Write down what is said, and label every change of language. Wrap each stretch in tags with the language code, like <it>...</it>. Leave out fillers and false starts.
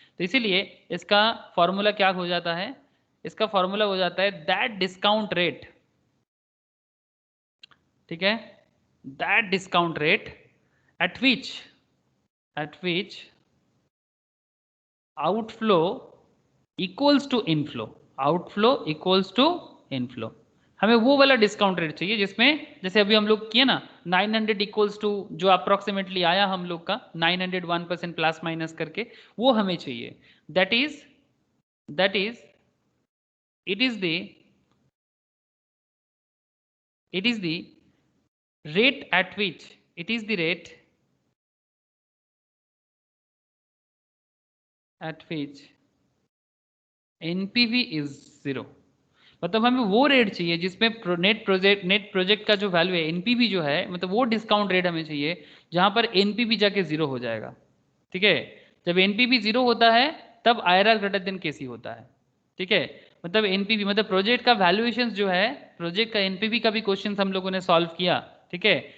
<hi>तो इसीलिए इसका फॉर्मूला क्या हो जाता है, इसका फॉर्मूला हो जाता है</hi> <en>That discount rate, ठीक है, that discount rate at which outflow equals to inflow, outflow equals to inflow.</en> <hi>हमें वो वाला डिस्काउंट रेट चाहिए जिसमें, जैसे अभी हम लोग किए ना 900 इक्वल्स टू, जो अप्रोक्सीमेटली आया हम लोग का 901% प्लस माइनस करके, वो हमें चाहिए।</hi> <en>That is it is the rate at which, it is the rate at which NPV is 0।</en> <hi>मतलब हमें वो रेट चाहिए जिसमें नेट प्रोजेक्ट का जो वैल्यू है, एनपीवी जो है, मतलब वो डिस्काउंट रेट हमें चाहिए जहां पर एनपीवी जाके 0 हो जाएगा, ठीक है। जब एनपीवी 0 होता है तब IRR ग्रेटर देन केसी होता है, ठीक है। मतलब एनपीवी मतलब प्रोजेक्ट का वैल्यूएशन जो है, प्रोजेक्ट का एनपीवी का भी क्वेश्चन हम लोगों ने सॉल्व किया, ठीक है।</hi>